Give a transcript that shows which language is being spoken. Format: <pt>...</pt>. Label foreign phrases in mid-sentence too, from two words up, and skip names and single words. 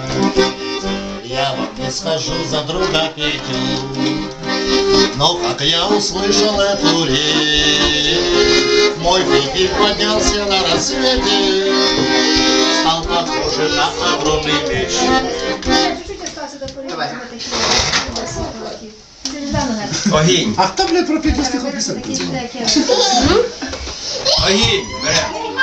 <ru>Я вам не скажу за друга Петю, но как я услышал эту речь, мой Петя поднялся на рассвете, стал похожим на огромный меч.</ru> <uk>Огінь. А хто, блядь, про 50 пісень? Огінь, бере.</uk>